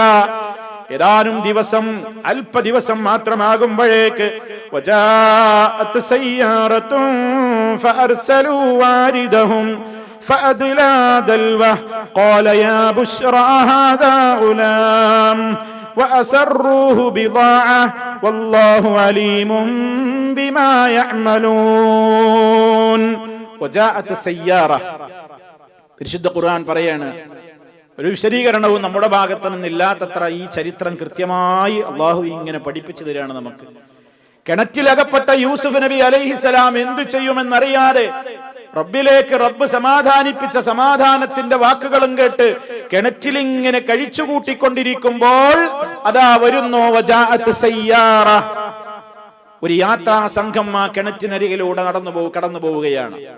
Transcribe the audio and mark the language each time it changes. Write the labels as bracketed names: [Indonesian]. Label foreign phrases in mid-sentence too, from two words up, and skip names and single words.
[Malayalam] ഏതാനും ദിവസം, അല്പ ദിവസം മാത്രമാകുമ്പോഴേക്ക് [Arabic] وجاءت سيارة فأرسلوا واردهم فأدلى دلوه قال يا بشرى هذا غلام وأسروه بضاعة والله عليم بما يعملون. وجاءت السيارة. [Malayalam] പരിശുദ്ധ ഖുർആൻ പറയാണ്, ഒരു വിശദീകരണവും നമ്മുടെ ഭാഗത്ത് നിന്നില്ലാത്തത്ര ഈ ചരിത്രം കൃത്യമായി അള്ളാഹു ഇങ്ങനെ പഠിപ്പിച്ചു തരികയാണ് നമുക്ക്. കിണറ്റിലകപ്പെട്ട യൂസുഫ് നബി അലൈഹിസ്സലാം എന്തു ചെയ്യുമെന്നറിയാതെ റബ്ബിലേക്ക് റബ്ബ് സമാധാനിപ്പിച്ച സമാധാനത്തിന്റെ വാക്കുകളും കേട്ട് കിണറ്റിലിങ്ങനെ കഴിച്ചുകൂട്ടിക്കൊണ്ടിരിക്കുമ്പോൾ അതാ വരുന്നു [Arabic] وجاءت سيارة, [Malayalam] ഒരു യാത്രാ സംഘം ആ കിണറ്റിനരികിലൂടെ കടന്നു പോവുകയാണ്.